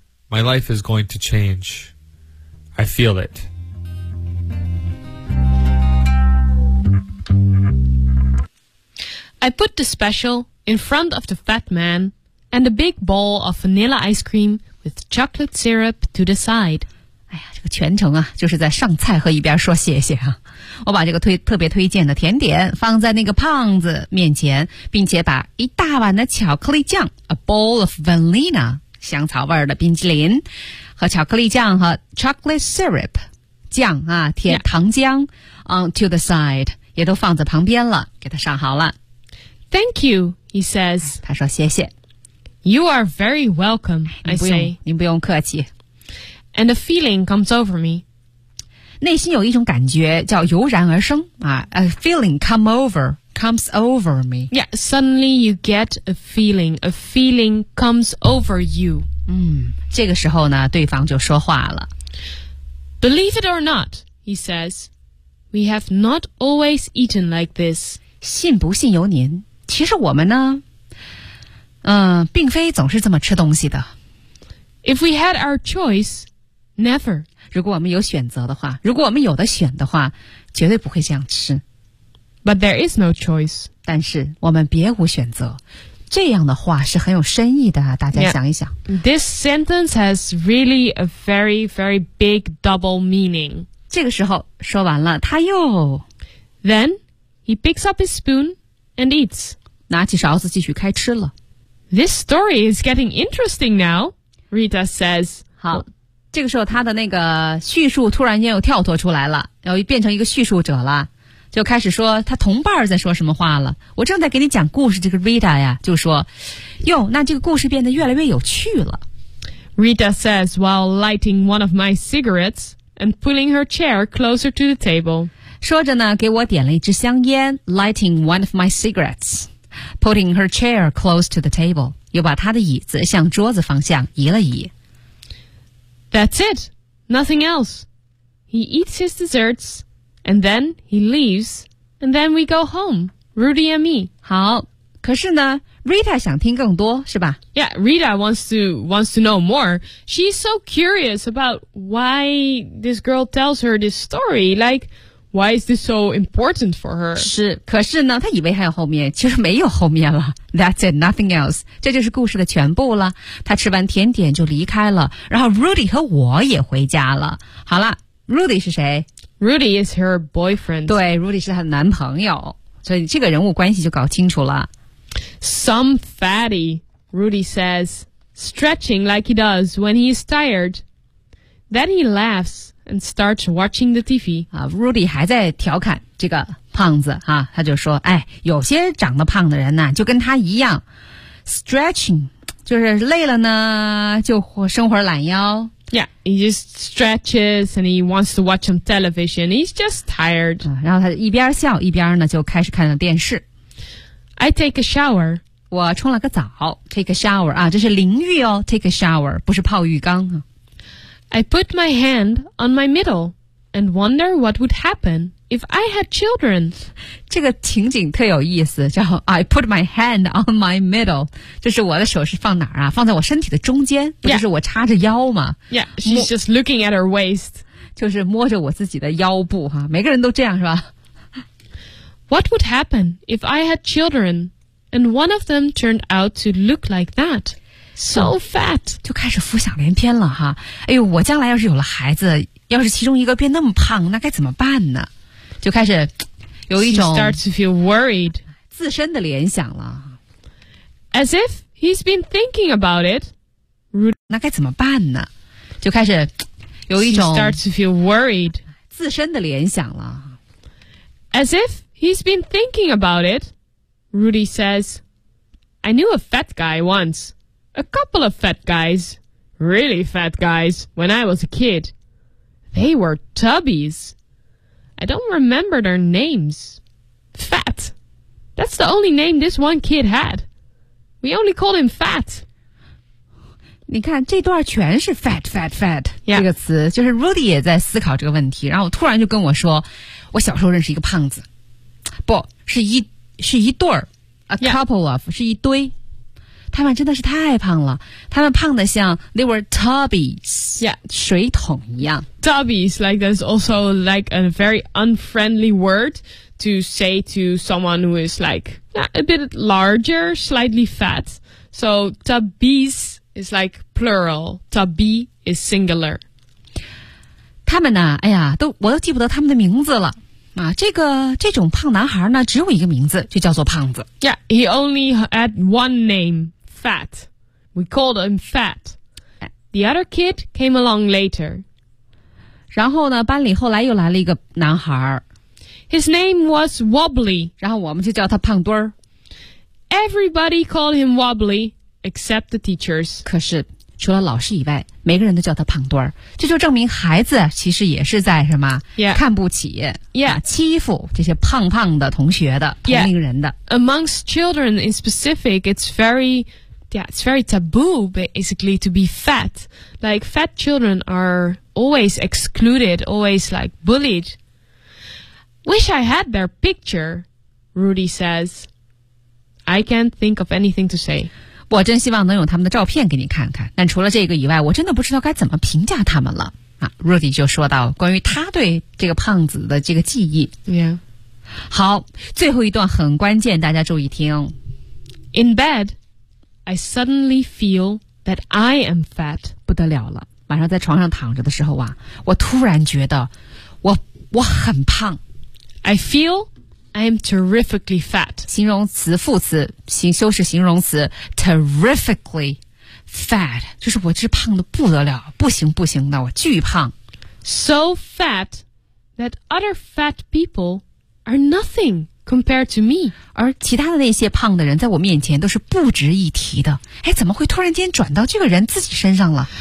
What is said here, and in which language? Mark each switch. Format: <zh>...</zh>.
<en>My life is going to change. I feel it. I put the special in front of the fat man and a big bowl of vanilla ice cream with chocolate syrup to the side.</en> <zh>哎呀，这个全程啊，就是在上菜和一边说谢谢啊。我把这个特别推荐的甜点放在那个胖子面前，并且把一大碗的巧克力酱 ,</zh> <en>a bowl of vanilla,</en> <zh>香草味的冰淇淋和巧克力酱和</zh> <en>chocolate syrup,</en> <zh>酱啊甜、</zh> <en>yeah.</en> <zh>糖浆</zh> <en>to the side,</en> <zh>也都放在旁边了，给他上好了。</zh> <en>Thank you, he says.</en> <zh>他说谢谢。</zh> <en>You are very welcome, I say.</en> <zh>您不用客气。</zh> <en>And a feeling comes over me.</en> <zh>内心有一种感觉叫油然而生。</zh> <en>A feeling comes over me. Yeah, suddenly you get a feeling. A feeling comes over you.</en> <zh>这个时候呢对方就说话了。</zh> <en>Believe it or not, he says, we have not always eaten like this.</en> <zh>信不信由您。其实我们呢并非总是这么吃东西的。</zh> <en>If we had our choice, never.</en> <zh>如果我们有选择的话，如果我们有的选的话，绝对不会这样吃。</zh> <en>But there is no choice.</en> <zh>但是我们别无选择。这样的话是很有深意的，大家想一想。</zh> <en>Yeah. This sentence has really a very, very big double meaning.</en> <zh>这个时候说完了，他又</zh> <en>Then he picks up his spoon and eats.</en> <zh>拿起勺子继续开吃了。</zh> <en>This story is getting interesting now, Rita says.</en> <zh>好，这个时候他的那个叙述突然间又跳脱出来了，然后变成一个叙述者了。就开始说他同伴在说什么话了。我正在给你讲故事，这个 Rita 呀就说，哟，那这个故事变得越来越有趣了。</zh> <en>Rita says while lighting one of my cigarettes and pulling her chair closer to the table.</en> <zh>说着呢给我点了一支香烟，</zh> <en>lighting one of my cigarettes, putting her chair close to the table,</en> <zh>又把她的椅子向桌子方向移了移。</zh> <en>That's it, nothing else. He eats his desserts,And then he leaves, and then we go home, Rudy and me.</en> <zh>好，可是呢 ，Rita 想听更多，是吧</zh> <en>？Yeah, Rita wants to know more. She's so curious about why this girl tells her this story. Like, why is this so important for her?</en> <zh>是，可是呢，她以为还有后面，其实没有后面了。</zh> <en>That's it, nothing else.</en> <zh>这就是故事的全部了。她吃完甜点就离开了，然后 Rudy 和我也回家了。好了 ，Rudy 是谁？</zh> <en>Rudy is her boyfriend.</en> <zh>对 ,Rudy 是她的男朋友。所以这个人物关系就搞清楚了。</zh> <en>Some fatty, Rudy says, stretching like he does when he is tired. Then he laughs and starts watching the TV.</en> <zh>Rudy 还在调侃这个胖子啊，他就说，哎，有些长得胖的人呢，就跟他一样 ,</zh> <en>stretching,</en> <zh>就是累了呢就伸会懒腰。</zh> <en>Yeah, he just stretches and he wants to watch some television. He's just tired.</en> <zh>然后他一边笑一边呢就开始看了电视。</zh> <en>I take a shower.</en> <zh>我冲了个澡。</zh> <en>Take a shower,</en> <zh>啊，这是淋浴哦。 Take a shower, 不是泡浴缸啊。</zh> <en>I put my hand on my middle and wonder what would happen if I had children.</en> <zh>这个情景特有意思，叫</zh> <en>I put my hand on my middle.</en> <zh>就是我的手是放哪儿啊？放在我身体的中间，不就是我插着腰吗？</zh> <en>Yeah, she's just looking at her waist.</en> <zh>就是摸着我自己的腰部哈，每个人都这样是吧？</zh> <en>What would happen if I had children and one of them turned out to look like that? So fat.</en> <zh>就开始浮想联翩了哈。哎呦，我将来要是有了孩子，要是其中一个变那么胖，那该怎么办呢？就开始有一种</zh> <en>start to feel worried</en> <zh>自身的联想了。</zh> <en>As if he's been thinking about it,</en> <zh>那该怎么办呢？就开始有一种</zh> <en>start to feel worried</en> <zh>自身的联想了。</zh> <en>As if he's been thinking about it, Rudy says, "I knew a fat guy once, a couple of fat guys, really fat guys, when I was a kid." They were tubbies. I don't remember their names. Fat. That's the only name this one kid had. We only called him Fat.</en> <zh>你看这段全是</zh> <en>fat, fat, fat、 yeah.</en> <zh>这个词，就是 Rudy 也在思考这个问题，然后突然就跟我说，我小时候认识一个胖子，不是一对儿 ，</zh> <en>a couple、 yeah.</en> <zh>of 是一堆。他们真的是太胖了，他们胖得像</zh> <en>they were tubbies, yeah,</en> <zh>水桶一样。</zh> <en>Tubbies, like that's also like a very unfriendly word to say to someone who is like a bit larger, slightly fat. So tubbies is like plural, tubby is singular.</en> <zh>他们呢，哎呀，我都记不得他们的名字了。啊，这种胖男孩呢，只有一个名字，就叫做胖子。</zh> <en>Yeah, he only had one name, Fat. We called him Fat. The other kid came along later.</en> <zh>然后呢，班里后来又来了一个男孩。</zh> <en>His name was Wobbly.</en> <zh>然后我们就叫他胖墩儿。</zh> <en>Everybody called him Wobbly, except the teachers.</en> <zh>可是，除了老师以外，每个人都叫他胖墩儿，这就证明孩子其实也是在什么、</zh> <en>yeah.</en> <zh>看不起、</zh> <en>yeah.</en> <zh>欺负这些胖胖的同学的同龄人的、</zh> <en>yeah. Amongst children in specific, it's very, yeah, it's very taboo basically to be fat. Like fat children are always excluded, always like bullied. Wish I had their picture, Rudy says. I can't think of anything to say.</en> <zh>我真希望能用他们的照片给你看看，但除了这个以外，我真的不知道该怎么评价他们了。 Rudy 就说到关于他对这个胖子的这个记忆。</zh> <en>Yeah.</en> <zh>好，最后一段很关键，大家注意听。</zh> <en>In bed, I suddenly feel that I am fat.</en> <zh>不得了了，晚上在床上躺着的时候啊，我突然觉得我很胖。</zh> <en>I feel I am terrifically fat.</en> <zh>形容词副词修饰形容词</zh> <en>terrifically fat</en> <zh>就是我这胖得不得了，不行不行的，我巨胖。</zh> <en>So fat that other fat people are nothing compared to me.</en> <zh>而其他的那些胖的人在我面前都是不值一提的。哎，怎么会突然间转到这个人自己身上了？</zh>